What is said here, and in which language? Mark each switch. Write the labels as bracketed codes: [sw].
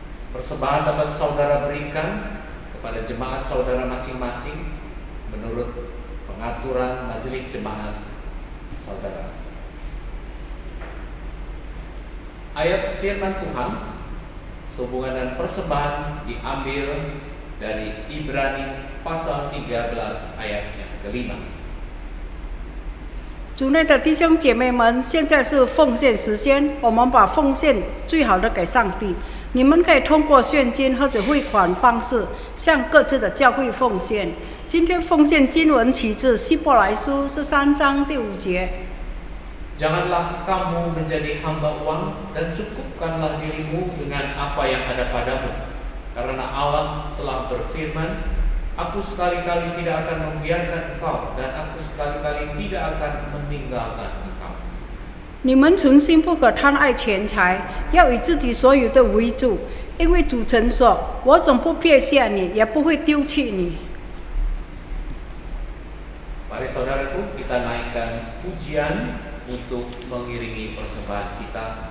[id] Persembahan dapat saudara berikan kepada jemaat saudara masing-masing menurut pengaturan majelis jemaat saudara. Ayat firman Tuhan sehubungan dan persembahan diambil dari Ibrani pasal 13 ayatnya ke-5. [zh] 主内的弟兄姐妹们，现在是奉献时间，我们把奉献最好的给上帝。你们可以通过现金或者汇款方式向各自的教会奉献。今天奉献经文取自希伯来书13章第5节。 [id] Janganlah kamu menjadi hamba uang dan cukupkanlah dirimu dengan apa yang ada padamu. Karena Allah telah berfirman, Aku sekali-kali tidak akan membiarkan engkau dan aku sekali-kali tidak akan meninggalkan engkau. [zh] 你们存心不可贪爱钱财，要以自己所有的为主，因为主曾说：“我总不撇下你，也不会丢弃你。” [id] Mari saudaraku, kita naikkan pujian untuk mengiringi persembahan kita